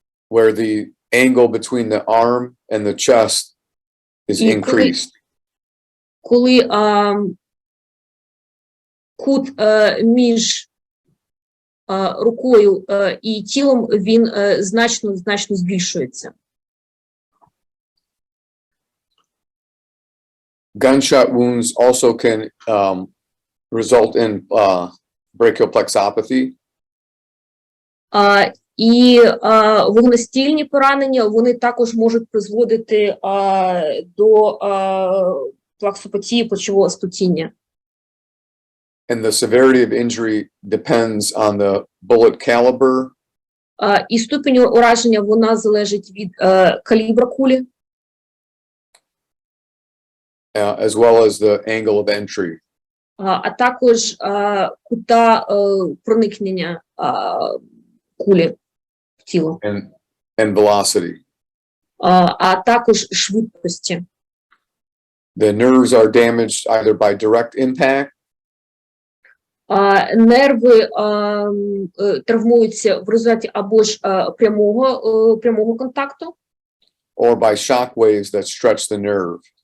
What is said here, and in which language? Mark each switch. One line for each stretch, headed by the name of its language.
English: Where the angle between the arm and the chest is increased.
Ukrainian: Коли кут між рукою і тілом, він значно збільшується.
English: Gunshot wounds also can result in brachial plexopathy.
Ukrainian: І вогнестільні поранення, вони також можуть призводити до плаксопатії плечового сплетіння.
English: And the severity of injury depends on the bullet caliber
Ukrainian: І ступінь ураження, вона залежить від калібра кулі,
English: as well as the angle of entry.
Ukrainian: а також кута проникнення кулі в тіло,
English: And velocity.
Ukrainian: а також швидкості.
English: The nerves are damaged either by direct impact
Ukrainian: Нерви травмуються в результаті або ж прямого контакту,
English: or by shock waves that stretch the nerve.